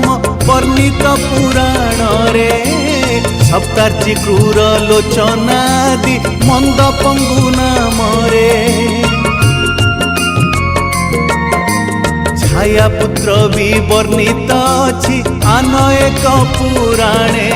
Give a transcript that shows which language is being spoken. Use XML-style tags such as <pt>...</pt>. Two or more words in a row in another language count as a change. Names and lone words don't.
<or>ବର୍ଣ୍ଣିତ ପୁରାଣ ରେ ସପ୍ତାର୍ଚ୍ଚି କ୍ରୂର ଲୋଚନାଦି ମନ୍ଦ ପଙ୍ଗୁ ନାମ ରେ ଛାୟା ପୁତ୍ର ଭି ବର୍ଣ୍ଣିତ ଅଛି ଆନ ଏକ ପୁରାଣେ</or>